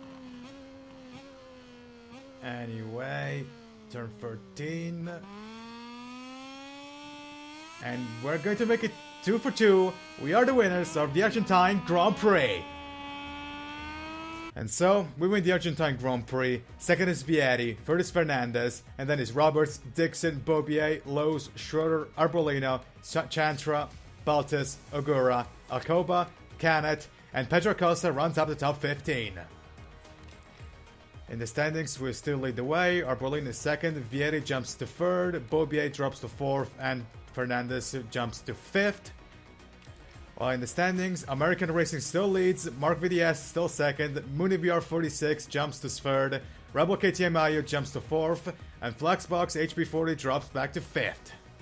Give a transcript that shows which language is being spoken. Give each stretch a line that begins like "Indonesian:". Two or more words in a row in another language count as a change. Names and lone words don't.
English: Anyway, turn 13. And we're going to make it 2 for 2. We are the winners of the Argentine Grand Prix. And so, we win the Argentine Grand Prix. Second is Vieri, third is Fernandez, and then is Roberts, Dixon, Bobier, Lowe's, Schroeder, Arbolino, Chantra, Baltus, Ogura, Alcoba, Canet, and Pedro Costa runs up the top 15. In the standings, we still lead the way. Arbolino is second, Vieri jumps to third, Bobier drops to fourth, and Fernandez jumps to fifth. While in the standings, American Racing still leads, Mark VDS still second, Mooney VR46 jumps to third, Rebel KTM Mayo jumps to fourth, and Fluxbox HB40 drops back to fifth.